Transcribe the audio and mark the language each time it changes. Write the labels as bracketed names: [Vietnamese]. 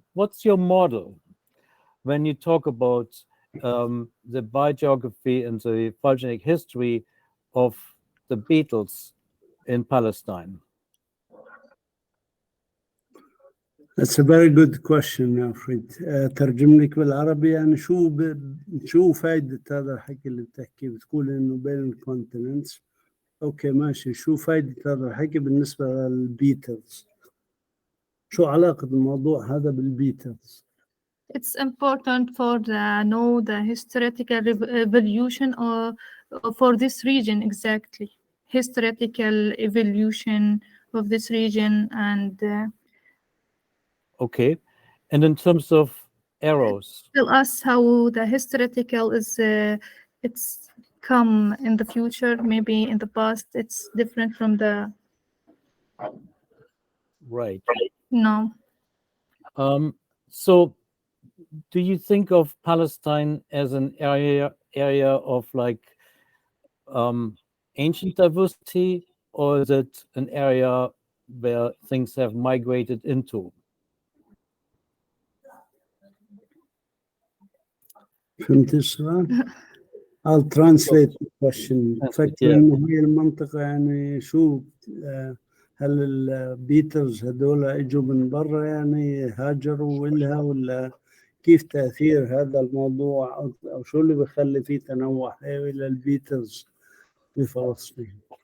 [English] What's your model when you talk about the biogeography and the phylogenic history of the beetles in Palestine? That's a very good question يا فريد. [Arabic] ترجم لك بالعربي، يعني شو فايدة هذا الحكي اللي بتحكي، بتقول إنه بين الكونتيننتس. أوكي ماشي، شو فايدة هذا الحكي بالنسبة للبيتلز؟ شو علاقة الموضوع هذا بالبيتلز؟ [English] It's important for know the historical evolution for this region, exactly. Historical evolution of this region and Okay, and in terms of arrows, tell us how the historical is it's come in the future, maybe in the past it's different from the right? no. So do you think of Palestine as an area of like ancient diversity, or is it an area where things have migrated into? [Arabic] فهمت السؤال؟ [English] I'll translate the question. [Arabic] فكر إنه هي المنطقة، يعني شو هل البيتلز هذول اجوا من برا يعني هاجروا إلها، ولا كيف تأثير هذا الموضوع، أو شو اللي بيخلي فيه تنوع حيوي للبيتلز بفلسطين؟